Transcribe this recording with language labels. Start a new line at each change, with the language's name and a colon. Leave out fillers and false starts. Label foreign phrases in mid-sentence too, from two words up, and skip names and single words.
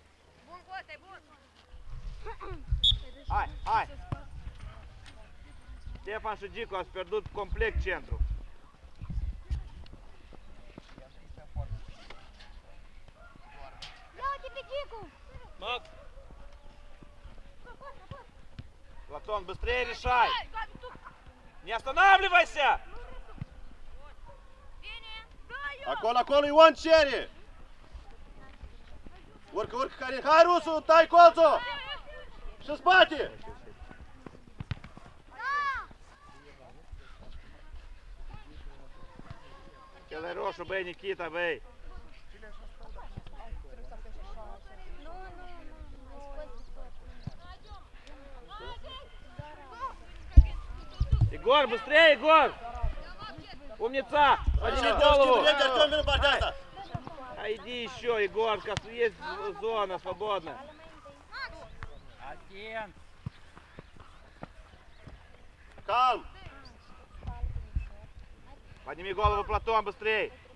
Romanian: Bun, Costa, e bun! Hai! Ștefan și Gico, ați pierdut complet centru. Ia-uite pe Gicu!
Russian: Max! Платон, быстрее решай! Не останавливайся!
Romanian: Acolo, Ion cere! Urcă, Karin! Hai, Rusu, tai colțul! Și spate! El e roșu, băi, Nikita, băi!
Russian: Igor, быстрее, Igor! Умница! Подними голову!
Romanian: Артем, вину partea asta!
Russian: А иди еще, Егор, есть зона свободная.
Romanian: Atent! Calm!
Russian: Подними голову, Платон, быстрей!